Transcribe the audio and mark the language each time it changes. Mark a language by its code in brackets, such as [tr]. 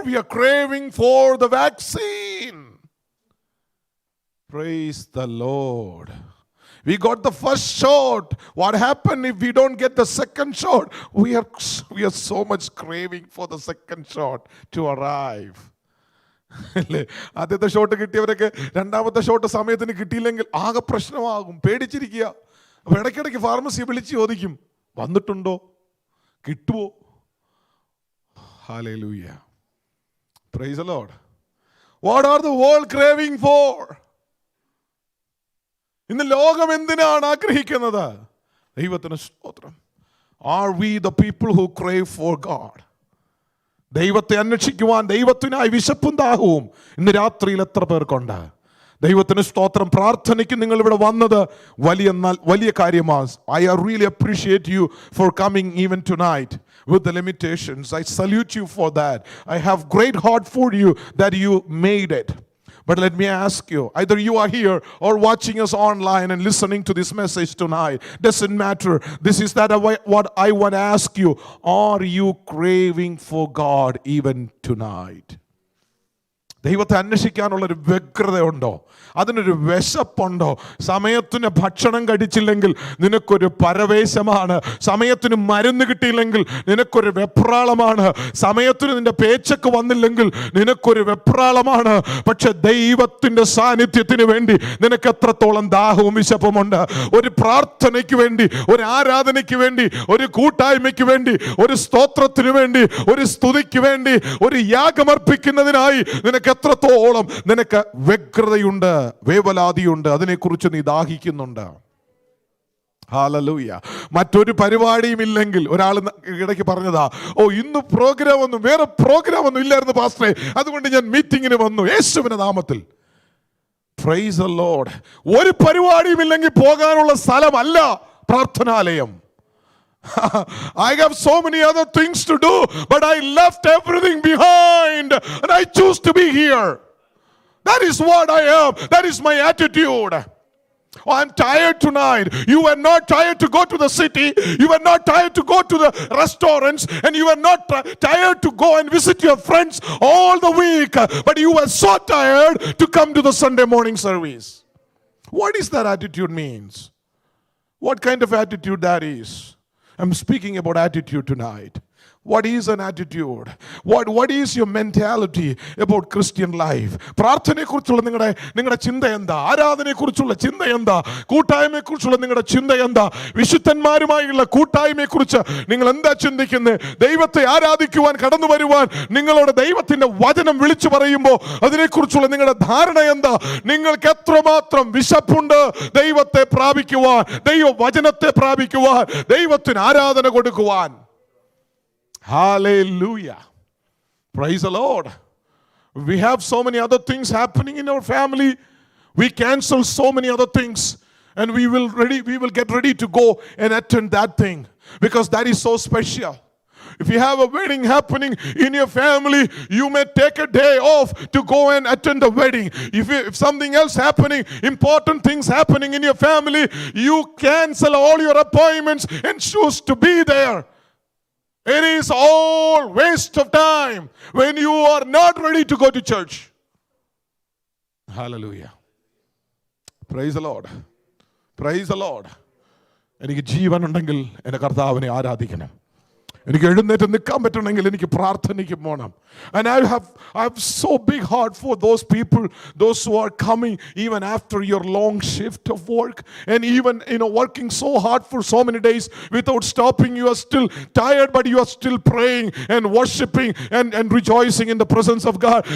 [en] We are craving for the vaccine. Praise the Lord. We got the first shot. What happened if we don't get the second shot? We are so much craving for the second shot to arrive. [ml] ആദ്യത്തെ shot കിട്ടിയവരൊക്കെ രണ്ടാമത്തെ shot സമയത്തിന് കിട്ടിയില്ലെങ്കിൽ ആകെ പ്രശ്നമാകും, പേടിച്ചിരിക്കുക. അപ്പോൾ ഇടയ്ക്കിടയ്ക്ക് pharmacy വിളിച്ച് ചോദിക്കും, വന്നിട്ടുണ്ടോ, കിട്ടുമോ? [en] Hallelujah. Praise the Lord. What are the world craving for? [ml] ഇന്ന് ലോകം എന്തിനാണ് ആഗ്രഹിക്കുന്നത്? ദൈവത്തിന് സ്തോത്രം. [en] Are we the people who crave for God? [ml] ദൈവത്തെ അന്വേഷിക്കുവാൻ, ദൈവത്തിനായി വിശപ്പും ദാഹവും ഇന്ന് രാത്രിയിൽ എത്ര പേർക്കുണ്ട്? ദൈവത്തിന് സ്തോത്രം. പ്രാർത്ഥനയ്ക്ക് നിങ്ങൾ ഇവിടെ വന്നത് വലിയ കാര്യമാണ്. [en] I really appreciate you for coming even tonight with the limitations. I salute you for that. I have great heart for you that you made it. But let me ask you, either you are here or watching us online and listening to this message tonight, doesn't matter. This is what I want to ask you. Are you craving for God even tonight? [ml] ദൈവത്തെ അന്വേഷിക്കാനുള്ളൊരു വ്യഗ്രതയുണ്ടോ? അതിനൊരു വിശപ്പുണ്ടോ? സമയത്തിന് ഭക്ഷണം കഴിച്ചില്ലെങ്കിൽ നിനക്കൊരു പരവേശമാണ്. സമയത്തിന് മരുന്ന് കിട്ടിയില്ലെങ്കിൽ നിനക്കൊരു വെപ്രാളമാണ്. സമയത്തിന് നിന്റെ പേച്ചക്ക് വന്നില്ലെങ്കിൽ നിനക്കൊരു വെപ്രാളമാണ്. പക്ഷെ ദൈവത്തിൻ്റെ സാന്നിധ്യത്തിന് വേണ്ടി നിനക്ക് എത്രത്തോളം ദാഹവും വിശപ്പുമുണ്ട്? ഒരു പ്രാർത്ഥനയ്ക്ക് വേണ്ടി, ഒരു ആരാധനയ്ക്ക് വേണ്ടി, ഒരു കൂട്ടായ്മയ്ക്ക് വേണ്ടി, ഒരു സ്തോത്രത്തിന് വേണ്ടി, ഒരു സ്തുതിക്ക് വേണ്ടി, ഒരു യാഗമർപ്പിക്കുന്നതിനായി നിനക്ക് എത്രത്തോളം നിനക്ക് വ്യഗ്രതയുണ്ട്, വേവലാതിയുണ്ട്, അതിനെക്കുറിച്ച് നീ ദാഹിക്കുന്നുണ്ട്. ഹല്ലേലൂയ. മറ്റൊരു പരിപാടിയും ഇല്ലെങ്കിൽ, ഒരാൾ ഇടയ്ക്ക് പറഞ്ഞതാ, ഇന്ന് വേറെ പ്രോഗ്രാം ഒന്നും ഇല്ലായിരുന്നു പാസ്റ്ററെ, അതുകൊണ്ട് ഞാൻ മീറ്റിങ്ങിന് വന്നു. യേശുവിന്റെ നാമത്തിൽ [en] Praise the Lord. [ml] ഒരു പരിപാടിയും ഇല്ലെങ്കിൽ പോകാനുള്ള സ്ഥലമല്ല പ്രാർത്ഥനാലയം. [en] I have so many other things to do, but I left everything behind and I choose to be here. That is what I am. That is my attitude. I'm tired tonight. You are not tired to go to the city. You are not tired to go to the restaurants, and you are not tired to go and visit your friends all the week. But you are so tired to come to the Sunday morning service. What is that attitude means? What kind of attitude that is? I'm speaking about attitude tonight. What is an attitude? What is your mentality about Christian life? [ml] പ്രാർത്ഥനയെക്കുറിച്ചുള്ള നിങ്ങളുടെ ചിന്ത എന്താ? ആരാധനയെക്കുറിച്ചുള്ള ചിന്ത എന്താ? കൂട്ടായ്മയെക്കുറിച്ചുള്ള നിങ്ങളുടെ ചിന്ത എന്താ? വിശുദ്ധന്മാരുമായുള്ള കൂട്ടായ്മയെക്കുറിച്ച് നിങ്ങൾ എന്താ ചിന്തിക്കുന്നത്? ദൈവത്തെ ആരാധിക്കുവാൻ കടന്നു വരുവാൻ നിങ്ങളോട് ദൈവത്തിന്റെ വചനം വിളിച്ചു പറയുമ്പോൾ അതിനെക്കുറിച്ചുള്ള നിങ്ങളുടെ ധാരണ എന്താ? നിങ്ങൾക്ക് എത്രമാത്രം വിശപ്പുണ്ട് ദൈവത്തെ പ്രാപിക്കുവാൻ, ദൈവവചനത്തെ പ്രാപിക്കുവാൻ, ദൈവത്തിന് ആരാധന കൊടുക്കുവാൻ? [en] Hallelujah. Praise the Lord. We have so many other things happening in our family. We cancel so many other things and we will get ready to go and attend that thing because that is so special. If you have a wedding happening in your family, you may take a day off to go and attend the wedding. If something else happening, important things happening in your family, you cancel all your appointments and choose to be there. It is all waste of time when you are not ready to go to church. Hallelujah. Praise the Lord. Praise the Lord. [ml] എനിക്ക് ജീവനുണ്ടെങ്കിൽ എൻ്റെ കർത്താവിനെ ആരാധിക്കണം. എനിക്ക് എഴുന്നേറ്റ് നിൽക്കാൻ പറ്റണമെങ്കിൽ എനിക്ക് പ്രാർത്ഥനയ്ക്ക് പോകണം. [en] And I have so big heart for those people, those who are coming even after your long shift of work and even working so hard for so many days without stopping. You are still tired but you are still praying and worshiping and rejoicing in the presence of God.